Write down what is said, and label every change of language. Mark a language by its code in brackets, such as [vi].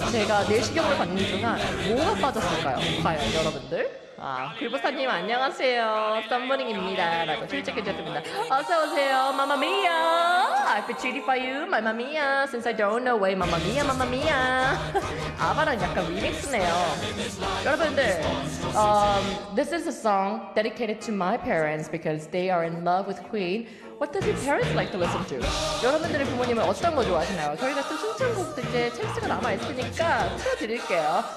[ko] 제가 내시경을 받는 중에 뭐가 빠졌을까요? 과연 여러분들? 아, 글보사님 안녕하세요. 썸머링입니다. 라고 출첵해주셨습니다. 어서오세요. [en] 마마미야. I've been cheated by you, 마마미야. Since I don't know why, 마마미야, 마마미야. [ko] 아바랑 약간 리믹스네요. [en] 여러분들, this is a song dedicated to my parents because they are in love with Queen. What does your parents like to listen to? [ko] 여러분들의 부모님은 어떤 거 좋아하시나요? 저희가 또 신청곡도 이제 찬스가 남아있으니까 틀어드릴게요.